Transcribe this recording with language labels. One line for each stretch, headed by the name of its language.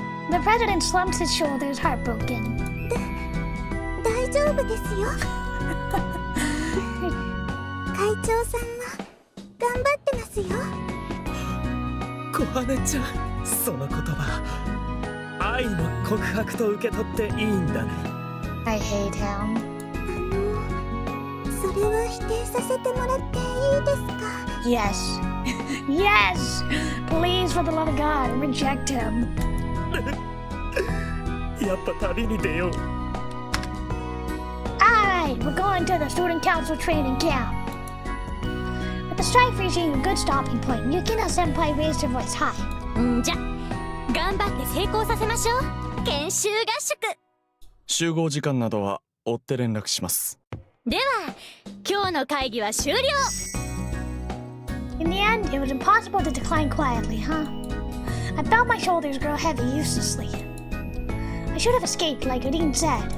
English: The president slumped his shoulders, heartbroken.
Japanese: 大丈夫ですよ。会長さんは頑張ってますよ。小羽ちゃん、その言葉愛の告白と受け取っていいんだね。
English: I hate him.
Japanese: それは否定させてもらっていいですか？
English: Yes. Yes! Please, for the love of God, reject him.
Japanese: やっぱ旅に出よう。
English: Alright, we're going to the student council training camp. With the strike reaching a good stopping point, Yukina Senpai raised her voice high.
Japanese: んじゃ、頑張って成功させましょう。研修合宿。集合時間などは追って連絡します。では、今日の会議は終了。
English: In the end, it was impossible to decline quietly, huh? I felt my shoulders grow heavy uselessly. I should have escaped, like Odin said.